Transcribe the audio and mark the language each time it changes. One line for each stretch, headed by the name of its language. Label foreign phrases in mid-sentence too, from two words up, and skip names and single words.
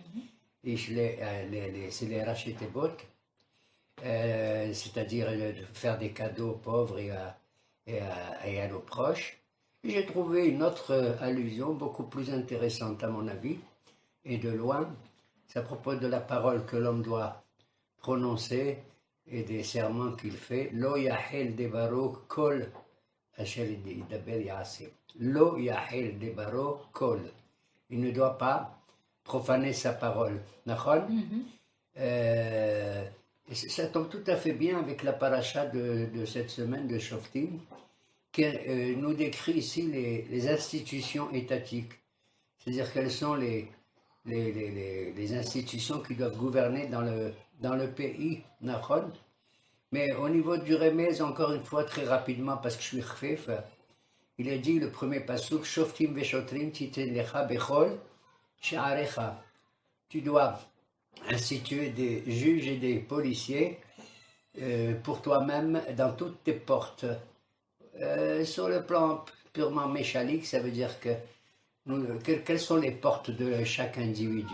French: C'est les Rachetebot, c'est-à-dire de faire des cadeaux aux pauvres et à nos proches. J'ai trouvé une autre allusion beaucoup plus intéressante à mon avis, et de loin, c'est à propos de la parole que l'homme doit prononcer et des serments qu'il fait.
Hebrew: לא יחל דברו כל אשר ידבר יעשה. לא יחל דברו כל.
French: Il ne doit pas profaner sa parole. Nachon? Ça tombe tout à fait bien avec la paracha de cette semaine de Shoftim, qui nous décrit ici les institutions étatiques, c'est-à-dire quelles sont les institutions qui doivent gouverner dans le pays, Nachon. Mais au niveau du Remez, encore une fois, très rapidement, parce que je suis chfef, il est dit, le premier pasuk,
Hebrew: שופטים ושוטרים תתן לך בכל שעריך.
French: Tu dois instituer des juges et des policiers pour toi-même dans toutes tes portes. Sur le plan purement méchalique, ça veut dire que quelles sont les portes de chaque individu?